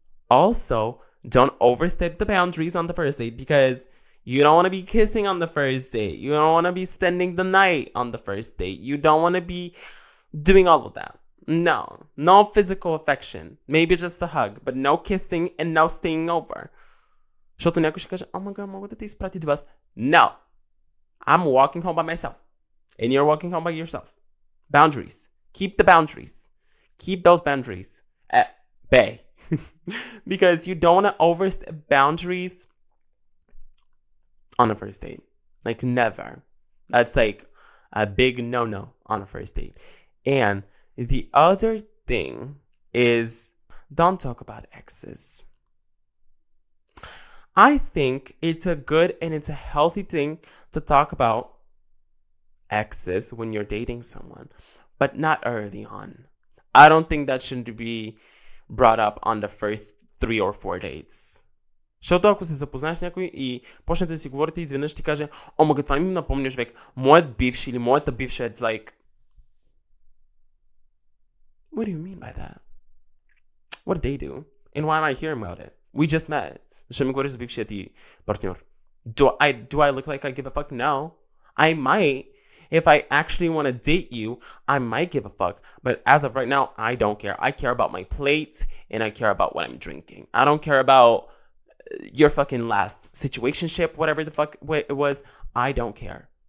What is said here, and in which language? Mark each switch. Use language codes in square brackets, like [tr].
[en] Also, don't overstep the boundaries on the first date, because you don't want to be kissing on the first date. You don't want to be spending the night on the first date. You don't want to be doing all of that. No physical affection. Maybe just a hug, but no kissing and no staying over. [bg] Защото някой ще каже, [en] oh my god, [bg] мога да те изпрати до вас. [en] No. I'm walking home by myself. And you're walking home by yourself. Boundaries. Keep the boundaries. Keep those boundaries at bay. Because you don't want to overstep boundaries on a first date. Like, never. That's like a big no-no on a first date. And the other thing is, don't talk about exes. I think it's a good and it's a healthy thing to talk about exes when you're dating someone, but not early on. I don't think that should be brought up on the first 3 or 4 dates. [bg] Защото ако се запознаеш с някой и почнете да си говорите, изведнъж ти каже, о, мага, това ми напомняш век, моят бивш или моята бивша, [en] it's like, what do you mean by that? What did they do? And why am I hearing about it? We just met. [bg] Защо ми говориш за бившия ти партньор? [en] Do I look like I give a fuck? No. I might. If I actually want to date you, I might give a fuck. But as of right now, I don't care. I care about my plate and I care about what I'm drinking. I don't care about your fucking last situationship, whatever the fuck it was. I don't care.